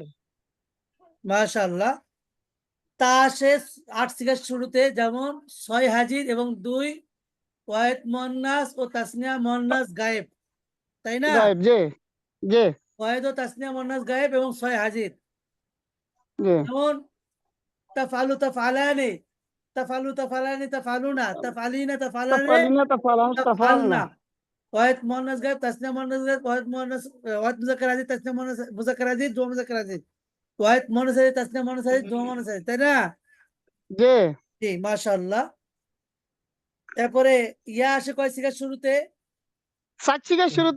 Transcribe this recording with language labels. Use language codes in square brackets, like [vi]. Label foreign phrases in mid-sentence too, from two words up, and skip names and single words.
[bn] মাশাআল্লাহ, তা আসে 8 সিগার শুরুতে, যেমন 6 হাজির এবং 2 ওয়াহিদ মুয়ান্নাস ও তাসনিয়া মুয়ান্নাস গায়েব, তাই না? গায়েব জি জি ওয়াহিদ ও তাসনিয়া মুয়ান্নাস গায়েব এবং 6 হাজির। জি [ar] যেমন تَفْعَلُ تَفْعَلَانِ تَفْعَلُ تَفْعَلَانِ تَفْعَلُونَ تَفْعَلِينَ تَفْعَلَانِ, تَفْعَلِينَ تَفْعَلَانِ تَفْعَلْنَ. তাফআলনা। [bn] ওয়াহিদ মুয়ান্নাস গায়েব, তাসনিয়া মুয়ান্নাস গায়েব, ওয়াহিদ মুয়ান্নাস ওয়াহিদ মুজাক্কার হাজির, তাসনিয়া মুয়ান্নাস মুজাক্কার হাজির, জমা মুজাক্কার হাজির। ওয়াহিদ মুয়ান্নাস হাজির, তাসনিয়া মুয়ান্নাস হাজির, জমা মুয়ান্নাস হাজির, তাই না? জি জি মাশাআল্লাহ। তারপরে ইয়া আসে কয় সিগার শুরুতে? সাত সিগার শুরুতে